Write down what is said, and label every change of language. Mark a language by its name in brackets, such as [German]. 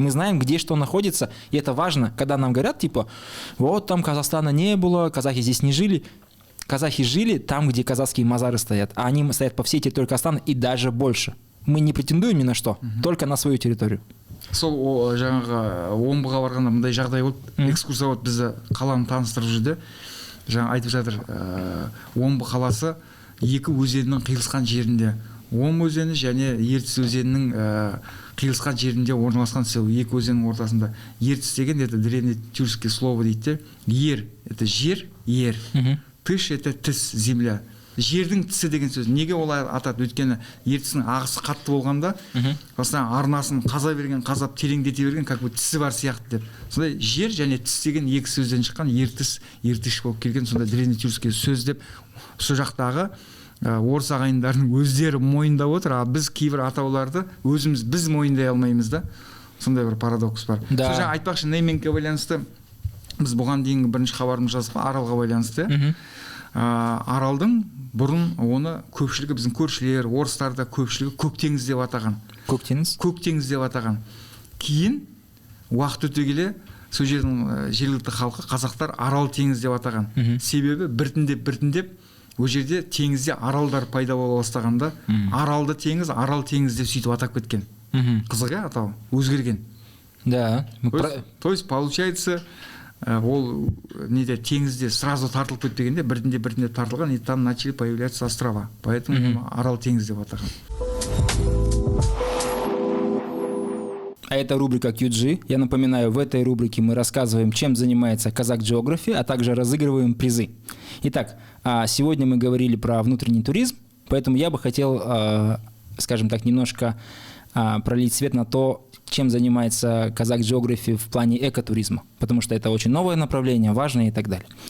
[Russian] Мы знаем, где что находится, и это важно, когда нам говорят, типа, вот там Казахстана не было, казахи здесь не жили. Казахи жили там, где казахские мазары стоят, а они стоят по всей территории Казахстана и даже больше. Мы не претендуем ни на что, только на свою территорию. [Kazakh] Сол жаңағы Омбыға барғанда мындай жағдай болды. Экскурсовод бізді қаланы таныстырып жүрді. Жаңа айтып жатыр, Омбы қаласы екі өзеннің қиылысқан жерінде. Омбы өзені және Ертіс өзенінің қиылысқан жерінде орналасқан. Сол екі өзеннің ортасында. Ертіс деген [Russian] это древнетюркское слово [Kazakh] дейді. Ер это жер, ер. Тыш это тіс, земля. Жердің тісі деген сөз. Неге олай атады? Өйткені ертістің ағысы қатты болғанда, осыдан арнасын қазап тереңдете берген, [Russian] как бы [Kazakh] тісі бар сияқты деп. Сондай жер және тіс деген екі сөзден шыққан, ертіс болып келген, сондай древнетюркский сөз деп. Сол жақтағы орыс ағайындардың өздері мойындап отыр, а біз кейбір атауларды біз мойындай алмаймыз да. Сондай бір парадокс бар. Сол жаңа айтпақшы, неймингке байланысты біз бұған дейінгі бірінші хабарымыз жаздық, Аралға байланысты. Аралдың бұрын оны көпшілігі біздің көршілер, орыстарда көпшілігі Көктеңіз деп атаған. Көктеңіз деп атаған. Кейін уақыт өте келе сол жердің жергілікті халқы қазақтар Арал теңіз деп атаған. Себебі біртіндеп ол жерде теңізде аралдар пайда бола бастағанда Аралды теңіз, Арал теңіз деп сөйтіп атап кеткен. Қызық атау өзгерген. [Russian] Да. То есть получается [Kazakh] ол неде теңізде сразу тартылып кетпегенде біртіндеп тартылған, [Russian] и там начали появляться острова. [Kazakh] Поэтому Арал теңіз деп атаған. [Russian] А это рубрика QG. Я напоминаю, в этой рубрике мы рассказываем, чем занимается Казак Geography, а также разыгрываем призы. Итак, сегодня мы говорили про внутренний туризм, поэтому я бы хотел, скажем так, немножко пролить свет на то, чем занимается Казак Geography в плане экотуризма, потому что это очень новое направление, важное и так далее.